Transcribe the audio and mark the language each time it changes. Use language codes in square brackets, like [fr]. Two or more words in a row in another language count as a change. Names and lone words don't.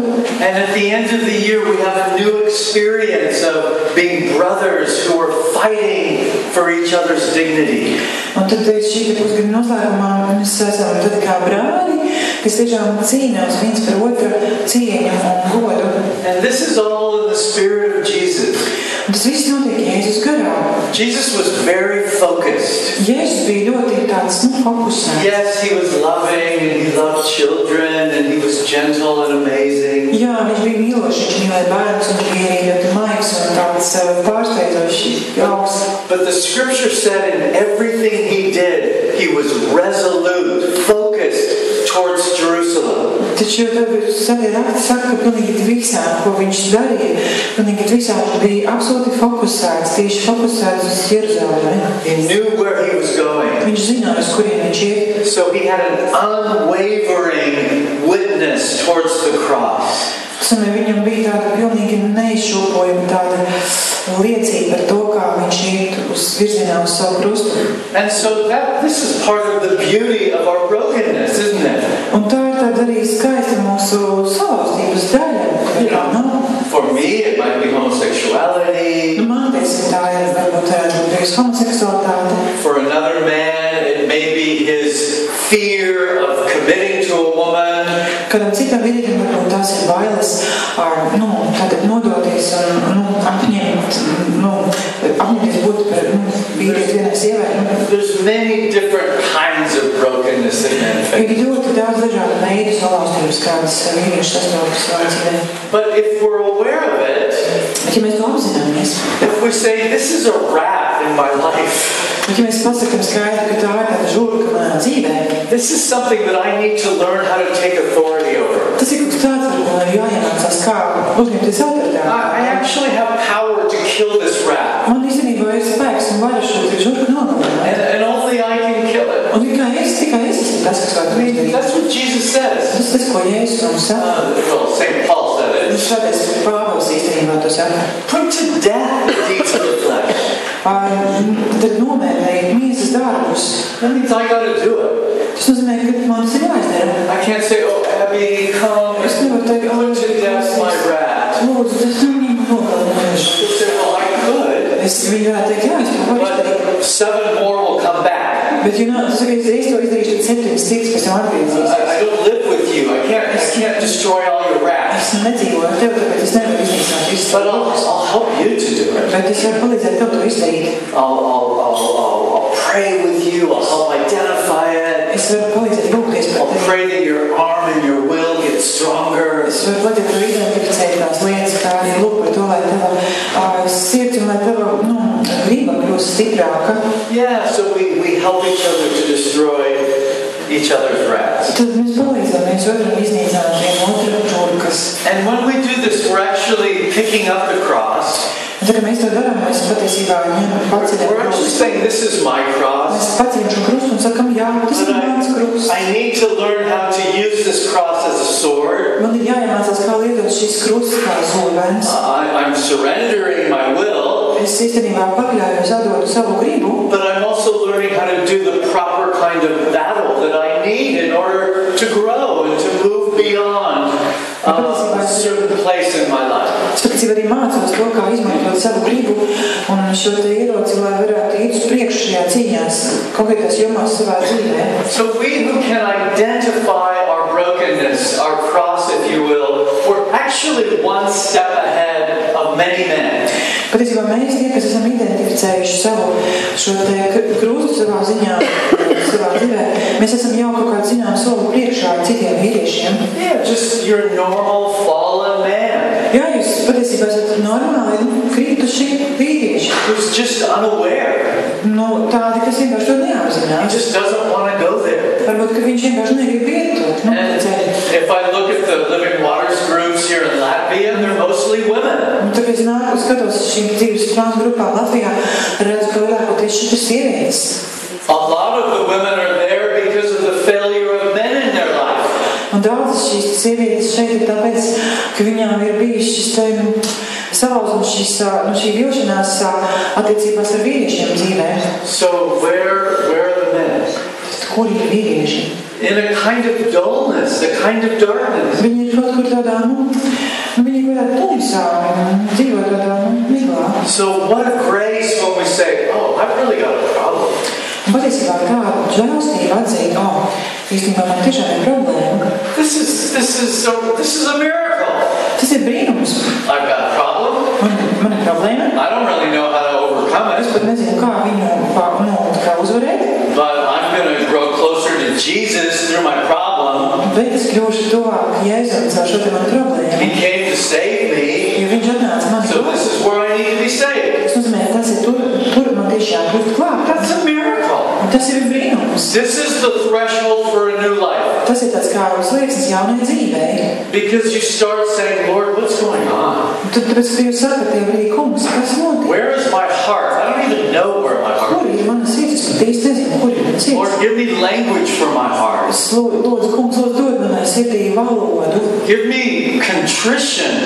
[en] And at the end of the year, we have a new experience of being brothers who are fighting for each other's dignity. [lv] Un tad šī pusgada noslēgumā mēs esam tad kā brāļi, kas tiešām cīnās viens par otru cieņu un godu. [en] And this is all in the spirit of Jesus. [lv] Un tas viss notiek Jēzus garā. [en] Jesus was very focused. [lv] Jēzus bija ļoti tāds, fokusēts. [en] Yes, he was loving and he loved children and he was gentle and amazing. [lv] Jā, viņš bija mīlošs, viņš mīlēja bērnus un viņš bija arī ļoti maigs un tāds pārsteidzoši jauks. [en] But the scripture said in everything he did, he was resolute, focused towards Jerusalem. [lv] Taču tad Svētie raksti saka, ka pilnīgi visām, ko viņš darīja, pilnīgi visām bija absolūti fokusēts, tieši fokusēts uz Jeruzalemi. [en] He knew where he was going. [lv] Viņš zināja, uz kurien viņš iet. [en] So he had an unwavering witness towards the cross. [lv] Viņam bija tāda pilnīgi neizšūpojama tāda liecība par to, kā viņš iet uz virzienā uz savu krustu. [en] And so this is part of the beauty of our brokenness, isn't it? [lv] Un tā ir tāda arī skaista mūsu salauztības daļa. [en] For me, it might be homosexuality. [lv] Man teiksim, tā ir varbūt homoseksualitāte. [en] For another man, it may be his fear of committing to a woman. [lv] Kādam citam vīrietim varbūt tās ir bailes tātad nodoties un apņemties būt par vīrieti vienai sievai. [en] There's many different kinds of brokenness in men face. [lv] Ir ļoti daudz dažādu veidu salauztības, kādas vīrieši sastopas savā dzīvē. [en] But if we're aware of it, [lv] bet ja mēs to apzināmies, [en] if we say, this is a rat in my life, [lv] ja mēs pasakam skaidri, ka tā ir tāda žurka manā dzīvē, [en] this is something that I need to learn how to take authority over. [lv] Tas ir kaut tāds, ar ko jāiemācās, kā uzņemties autoritāti. [en] I actually have power to kill this rat. [lv] Man īstenībā ir spēks un vara šo žurku nogalināt. [en] And only I can kill it. [lv] Un tikai es esmu tas, kas var to izdarīt. [en] That's what Jesus says. [lv] Tas, ko Jēzus mums saka. [en] Well, St. Paul said it. [lv] Šādais Pāvils īstenībā to saka. [en] Put to death the deeds of the flesh. [lv] Tad nomērēji miesas darbus. [en] That means I got to do it. [lv] Tas nozīmē, ka man tas ir jāizdara. [en] I can't say, oh, Abby, come [lv] Es nevaru teikt, [en] put to death my rat. [lv] Lūdzu, tas viņam nogalināšu. [en] She'll say, well, I could. [lv] Viņi varētu teikt, jā, es to varu izdarīt. [en] But 7 more will come back. [lv] Bet, tas saka, es to izdarīšu, tad 7 citas pēc tam atgriezīsies. [en] I don't live with you. I can't destroy all your rats. [lv] Es nedzīvoju ar tevi, tāpēc es nevaru iznīcināt visus. [en] But I'll help you to do it. [lv] Bet es varu palīdzēt tev to izdarīt. [en] I'll pray with you. I'll help identify it. [lv] Es varu palīdzēt lūgties par [en] I'll [lv] tevi. [en] pray that your arm and your will get stronger. [lv] Es varu palīdzēt to identificēt tās lietas, kā arī lūk par to, lai tava sirds un lai tava griba kļūst stiprāka. [en] Yeah, so we help each other to destroy each other's rats. [lv] Tad mēs palīdzam viens otram iznīcināt vienu otru žurkas. [en] And when we do this, we're actually picking up the cross. [lv] Un tā kā mēs to darām, mēs patiesībā paceļam [en] We're actually [lv] krustu. [en] saying, this is my cross. [lv] Mēs paceļam šo krustu un sakam, jā, tas ir mans krusts. [en] I need to learn how to use this cross as a sword. [lv] Man ir jāiemācās, kā lietot šis krusts kā zobens. [en] I'm surrendering my will. [lv] Es īstenībā pakļājos atdotu savu gribu. [en] But I'm also learning how to do the proper kind of battle that I need in order to grow and to move beyond certain place in my life. [lv] Es patiesībā arī mācos to, kā izmantot savu gribu un šo te ieroci, lai varētu iet uz priekšu šajā cīņās, konkrētās jomās savā dzīvē. [en] So we who can identify our brokenness, our cross, if you will, we're actually one step ahead of many men. [lv] Patiesībā mēs, tie, kas esam identificējuši savu šo te krustu savā ziņā, savā dzīvē, mēs esam jau kaut kādu zinām soli priekšā citiem vīriešiem. [en] Yeah, just your normal fallen man. [lv] Jā, jūs patiesībā esat normāli krituši vīrieši. [en] Who's just unaware. [lv] Tādi, kas vienkārši to neapzinās. [en] He just doesn't want to go there. [lv] Varbūt, ka viņš vienkārši negrib vietot. [en] If I look at the Living Waters groups here in Latvia, they're mostly women. [lv] Tad es nāku skatos šīm dzīves plānu grupām Latvijā, redzu, ka lielākoties šis ir sievietes. [en] A lot of the women are there because of the failure of men in their life. [lv] Un daudzas šīs sievietes šeit ir tāpēc, ka viņām ir bijis šis salauzums, šī vilšanās attiecībās ar vīriešiem dzīvē. [en] So where are the men? [lv] Kur ir vīrieši? [en] In a kind of dullness, a kind of darkness. [lv] Viņi ir kaut kur tādā, viņi ir kaut kādā tumsā, dzīvo tādā, miglā. [en] So what a grace when we say, I've really got a problem. [lv] Un patiesībā tāda žēlastība atzīt, īstenībā man tiešām ir problēma. [en] This is a miracle. [lv] Tas ir brīnums. [en] I've got a problem. [lv] Man ir problēma. [en] I don't really know how to overcome it. [lv] Es pat nezinu, kā viņu kā uzvarēt. [en] But I'm going to grow closer to Jesus through my problem. [lv] Bet es kļūšu tuvāk Jēzum caur šo te manu problēmu. [en] He came to save me. [lv] Jo viņš atnāca mani. [en] So this is where I need to be saved. [lv] Tas nozīmē, tas ir tur man tieši jākļūst klāt. [en] That's a miracle. [lv] Un tas ir brīnums. [en] This is the threshold for a new life. [lv] Tas ir tāds kā slieksnis jaunai dzīvei. [en] Because you start saying, Lord, what's going on? [lv] Tad tāpēc, ka jūs sakat, tie brīd, kungs, kas notiek? [en] Where is my heart? I don't even know where my heart is. [lv] Kur ir mana sirds? Es pat īsti nezinu, kur ir mana sirds. [en] Lord, give me language for my heart. [lv] Lūdzu, kungs, dod manai sirdī valodu. [en] Give me contrition.